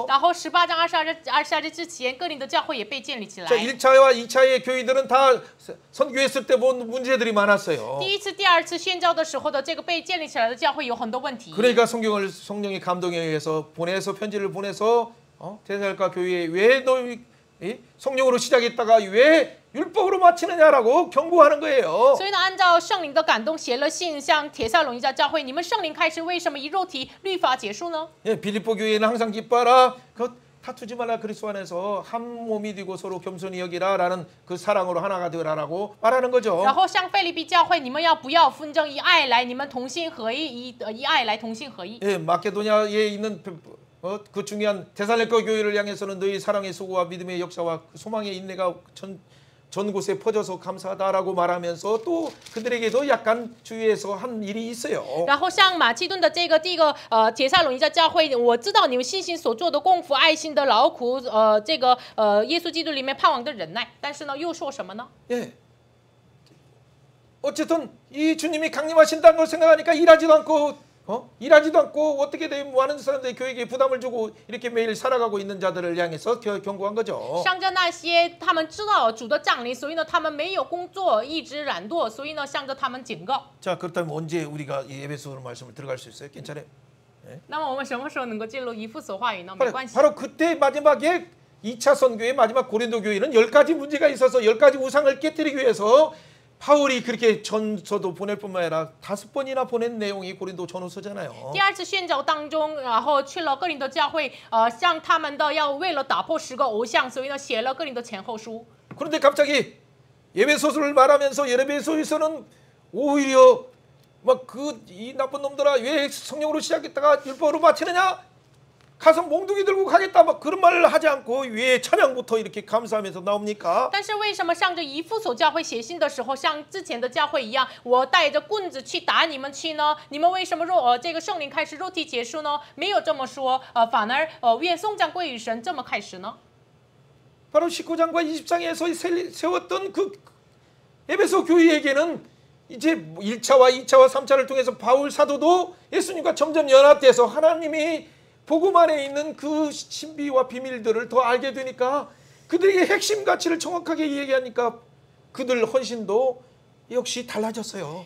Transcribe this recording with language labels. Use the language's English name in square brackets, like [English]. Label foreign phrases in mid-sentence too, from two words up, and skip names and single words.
[Chinese] 然后18章22节之前，哥林的教会也被建立起来。 [Korean] 자, 1차와 2차의 교회들은 다 선교했을 때 본 문제들이 많았어요. [Chinese] 第一次、第二次宣教的时候的这个被建立起来的教会有很多问题。 [Korean] 그러니까 성령의 감동에 의해서 편지를 보내서 데살로니가 교회에 왜 너희 성령으로 시작했다가 왜 율법으로 마치느냐라고 경고하는 거예요. [Chinese] 所以呢，按照圣灵的感动，写了信向帖撒罗尼迦教会。你们圣灵开始，为什么以肉体律法结束呢？ [Korean] 예, 빌립보 교회는 항상 기뻐하라. 다투지 말라. 그리스도 안에서 한 몸이 되고 서로 겸손히 여기라라는 그 사랑으로 하나가 되라라고 말하는 거죠. [Chinese] 然后像腓立比教会，你们要不要纷争，以爱来，你们同心合一，以爱来同心合一。 [Korean] 예, 마케도냐에 있는 그 중요한 데살로니가 교회를 향해서는 너희 사랑의 수고와 믿음의 역사와 소망의 인내가 전 곳에 퍼져서 감사하다라고 말하면서 또 그들에게도 약간 주위에서 한 일이 있어요. [Chinese] 然后像马其顿的这个第一个帖撒罗尼迦教会，我知道你们信心所做的功夫、爱心的劳苦，这个耶稣基督里面盼望的忍耐，但是呢，又说什么呢？ [Korean] 예. 어쨌든 이 주님이 강림하신다는 걸 생각하니까 일하지도 않고 어떻게 돼 많은 사람들이 교회에 부담을 주고 이렇게 매일 살아가고 있는 자들을 향해서 경고한 거죠. [Chinese] 向着那些他们知道主的降临，所以呢，他们没有工作，一直懒惰，所以呢，向着他们警告。 [Korean] 자, 그렇다면 언제 우리가 이 에베소서 말씀을 들어갈 수 있어요? 괜찮아요? [Chinese] 那么我们什么时候能够进入以弗所话语呢？没关系。 [Korean] 바로 그때 마지막에 2차 선교의 마지막 고린도 교회는 10가지 문제가 있어서 10가지 우상을 깨뜨리기 위해서 바울이 그렇게 전서도 보낼 뿐만 아니라 5번이나 보낸 내용이 고린도 전후서잖아요. [Chinese] 第二次宣教当中，然后去了哥林多教会，向他们的要为了打破10个偶像，所以呢写了哥林多前后书。 [Korean] 그런데 갑자기 에베소서를 말하면서 에베소에서는 오히려 막 이 나쁜 놈들아 왜 성령으로 시작했다가 율법으로 마치느냐? 가서 몽둥이 들고 가겠다 막 그런 말을 하지 않고 왜 찬양부터 이렇게 감사하면서 나옵니까? [Chinese] 但是为什么上着以弗所教会写信的时候，像之前的教会一样，我带着棍子去打你们去呢？你们为什么这个圣灵开始肉体结束呢？没有这么说，反而愿颂赞归于神，这么开始呢？ [Korean] 바로 19장과 20장에서 세웠던 그 에베소 교회에게는 이제 1차와 2차와 3차를 통해서 바울 사도도 예수님과 점점 연합돼서 하나님이 복음 안에 있는 그 신비와 비밀들을 더 알게 되니까 그들에게 핵심 가치를 정확하게 얘기하니까 그들 헌신도 역시 달라졌어요.